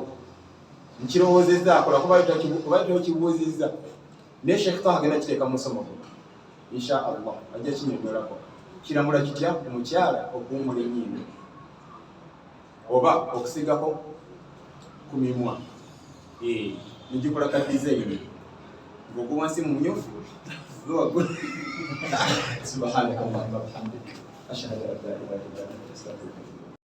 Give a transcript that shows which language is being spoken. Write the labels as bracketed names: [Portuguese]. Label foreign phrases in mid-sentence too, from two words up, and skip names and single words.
[Ganda] nkirowoozezaako lwakuba tokibuuzizza naye Sheikh agenda kiteeka mu musomo gwe [Arabic] إن شاء الله [Ganda] ajja kinyonyolako kiramula kitya omukyala okuwumula ennyindo oba okusigako ku mimwa nigikola ka design ng'ogwo wansi mu myufu [Arabic] سبحانك اللهم وبحمدك أشهد أن لا إله إلا أنت أستغفرك